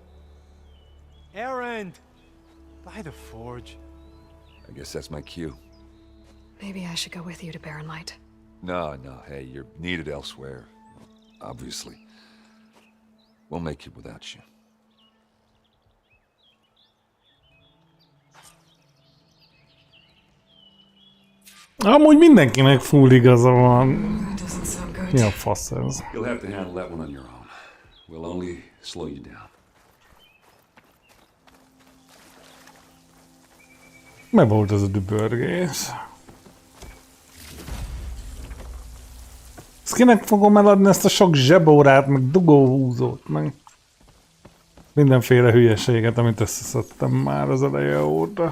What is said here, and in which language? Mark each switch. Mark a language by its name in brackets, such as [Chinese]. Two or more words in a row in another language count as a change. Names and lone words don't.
[English] Erend! By the forge. I guess that's my cue. Maybe I should go with you to Barren Light. No, hey, you're needed elsewhere. Obviously. We'll make it without you. [Hungarian] Amúgy mindenkinek full igaza van. [English] That doesn't sound good. [Hungarian] Mi a fasz ez? [English] You'll have to handle that one on your own. We'll only slow you down. [Hungarian] Mi volt ez a dübörgés? Ezt kinek fogom eladni ezt a sok zsebórát, meg dugóhúzót, meg mindenféle hülyeséget, amit összeszedtem már az eleje óta.